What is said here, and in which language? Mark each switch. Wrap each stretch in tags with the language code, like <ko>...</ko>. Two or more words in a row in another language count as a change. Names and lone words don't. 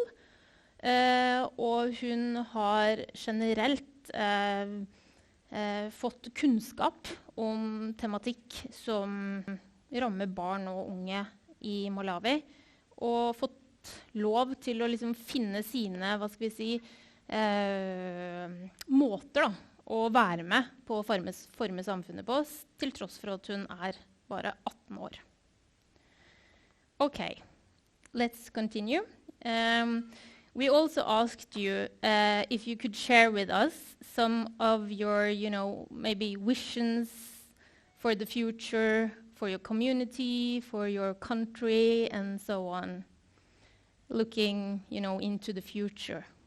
<no>Og hun har generelt fått kunnskap om tematikk som rammer barn og unge i Malawi, og fått lov til å liksom finne sine, hva skal vi si, måter da, å være med på å forme samfunnet på, til tross for at hun er bare 18 år.</no> <en>Okay, let's continue. We also asked you if you could share with us some of your, maybe visions for the future, for your community, for your country, and so on, looking, into the future.</en>